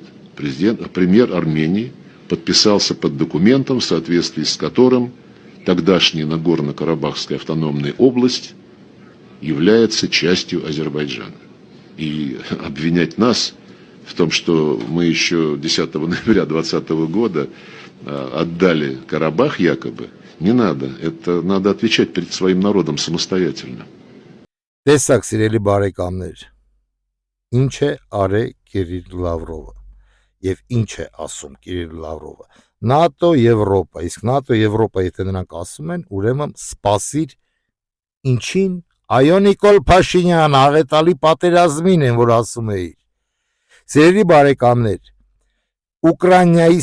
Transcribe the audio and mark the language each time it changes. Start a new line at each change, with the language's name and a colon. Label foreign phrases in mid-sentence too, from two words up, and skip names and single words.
Russian: Премьер Армении подписался под документом, в соответствии с которым тогдашняя Нагорно-Карабахская автономная область является частью Азербайджана. И обвинять нас в том, что мы еще 10 ноября 2020 года отдали Карабах якобы, не надо. Это надо отвечать перед своим народом самостоятельно.
Armenian: Տեսակ սիրելի բարեկամներ, ինչ է արել Կիրիլ Լավրովը եւ ինչ է ասում Կիրիլ Լավրովը։ ՆԱՏՕ, Եվրոպա, իսկ ՆԱՏՕ, Եվրոպա, եթե նրանք ասում են, ուրեմն սպասիր ինչին, այո Նիկոլ Փաշինյան, աղետալի պատերազմին են, որ ասում էիր։ Սիրելի բարեկամներ, Ուկրաինայի